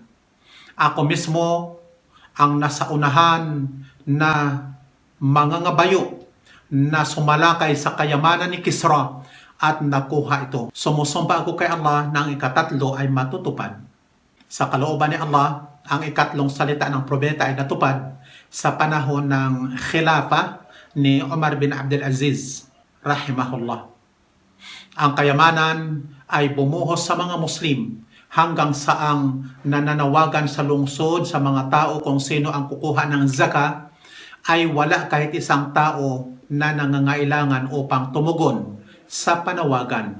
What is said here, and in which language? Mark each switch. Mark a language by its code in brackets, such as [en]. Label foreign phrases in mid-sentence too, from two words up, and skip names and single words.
[tl] Ako mismo ang nasa unahan na mangangabayo na sumalakay sa kayamanan ni Kisra at nakuha ito. Sumusumpa ako kay Allah na ang ikatatlo ay matutupad. Sa kalooban ni Allah, ang ikatlong salita ng propeta ay natupad sa panahon ng khilafa ni Umar bin Abdul Aziz, rahimahullah. Ang kayamanan ay bumuhos sa mga Muslim hanggang saang nananawagan sa lungsod sa mga tao kung sino ang kukuha ng zaka, ay wala kahit isang tao na nangangailangan upang tumugon sa panawagan.